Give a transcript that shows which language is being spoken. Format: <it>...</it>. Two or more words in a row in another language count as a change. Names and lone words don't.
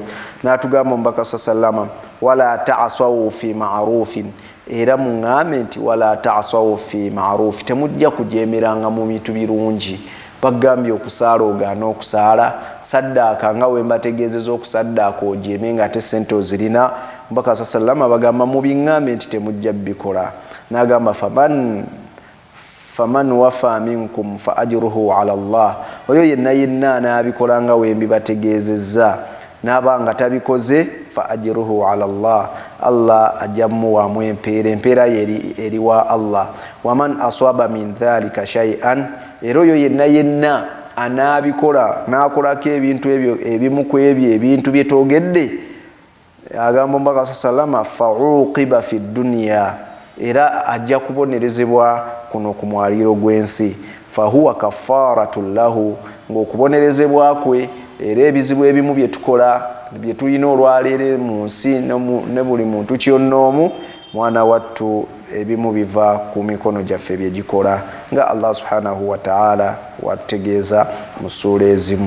<lg>N'atugamba omubaka sallama,</lg> <ar>ولا تعصوا في معروف,</ar> <lg>era muŋŋambe nti</lg> <ar>ولا تعصوا في معروف,</ar> <lg>temujja kujeemeranga mu bintu birungi. Bagambye okusaala ogaana okusaala, saddaaka nga we mbategeezeza okusaddaaka ojeeme nga ate ssente ozirina. Omubaka sallama bagamba mu biŋŋambe nti temujja bikola.</lg> <ar>N'agamba فمن وفى منكم فأجره على الله,</ar> <lg>oyo yenna yenna anaabikola nga we mbibategeezezza n'abanga tabikoze</lg> <ar>فأجره على الله,</ar> <lg>Allah ajja muwaamu empeera, empeera eriwa Allah.</lg> <ar>ومن أصاب من ذلك شيئا,</ar> <lg>era oyo yenna yenna anaabikola n'akolako ebintu ebyo ebimu ku ebyo ebintu bye twogedde, agamba omubaka sallama</lg> <ar>فعوقب في الدنيا,</ar> <lg>era ajja kubonerezebwa kuno ku mwaliiro gw'ensi.</lg> <ar>فهو كفارة له,</ar> <lg>ng'okubonerezebwa kwe era ebizibu ebimu bye tukola bye tulina olwaleero mu nsi ne buli muntu kyonnoomu, mwana wattu ebimu biva ku mikono gyaffe bye gikola, nga Allah</lg> <ar>سبحانه وتعالى</ar> <lg>watutegeeza mu ssuula ezimu.</lg>